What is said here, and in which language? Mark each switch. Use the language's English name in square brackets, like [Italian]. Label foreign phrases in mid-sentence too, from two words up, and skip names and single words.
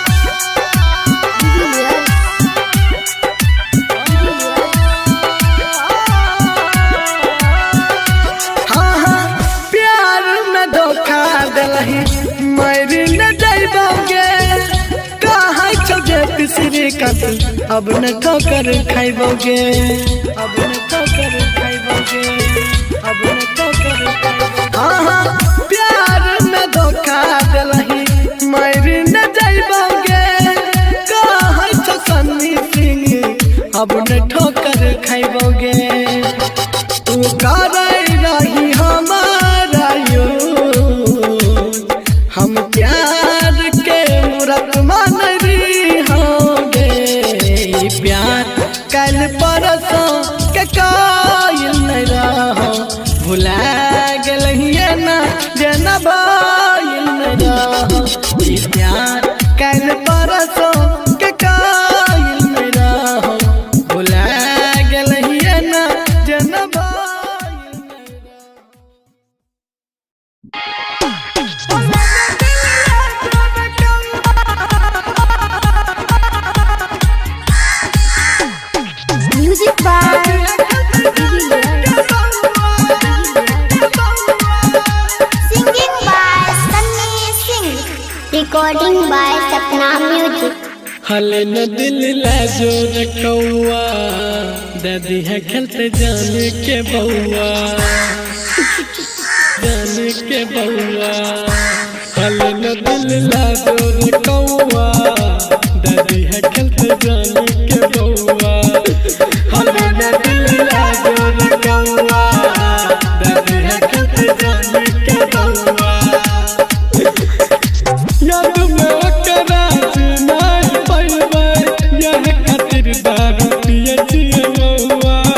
[Maithili] हाँ हाँ प्यार में धोखा दिलही मर न जाइबोगे कहाँ छोजे तीसरी कतल अब न ठोकर खाइबोगे अब न ठोकर खाइबोगे अब न ठोकर खाइबोगे। हाँ हाँ प्यार में धोखा दिलही मर न जाइबोगे कहाँ छो सन्नी सिंह अब न ठोकर खाइबोगे तू करई रही हमारा यूज हम प्यार के मूरत मान रही होंगे ई प्यार कल परसों के कायल नहीं रहो भुला गलहिए ना जेना बाईल में रहो ई प्यार कल परसों के कायल में रहो भुला गलहिए ना जेना बाईल में रहो। [English] Music by Singing by Sunny Singh. Recording by Sapna Music. [Maithili] हले न दिल लाजो रखौआ दादी है खेलते जाने के बउआ जाने के बउआ हले न दिल लाजो रखौआ दादी है खेलते जाने के बउआ हले न दिल लाजो रखौआ दादी है खेलते जाने के बउआ याद में ओकरा नहीं पैबै यह खातिर दारू पिए छिए बउआ